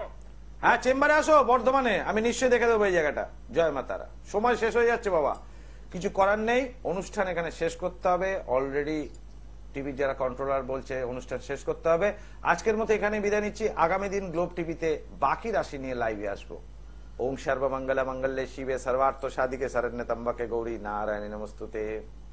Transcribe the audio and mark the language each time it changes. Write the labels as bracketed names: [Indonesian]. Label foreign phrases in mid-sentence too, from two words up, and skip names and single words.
[Bangla] হ্যাঁ, চেম্বারে আসো বর্ধমানে, আমি নিশ্চয়ই দেখে দেবো এই জায়গাটা। জয় মা তারা। সময় শেষ হয়ে যাচ্ছে বাবা, কিছু করার নেই, অনুষ্ঠান এখানে শেষ করতে হবে। অলরেডি টিভির যারা কন্ট্রোলার বলছে অনুষ্ঠান শেষ করতে হবে। আজকের মতো এখানে বিদায় নিচ্ছি। আগামী দিন গ্লোব টিভিতে বাকি রাশি নিয়ে লাইভে আসবো। [Sanskrit] ওম সর্বমঙ্গল মঙ্গলে শিবে সর্বার্থ সাধিকে শরণ্যে ত্র্যম্বকে গৌরী নারায়ণী নমস্তুতে।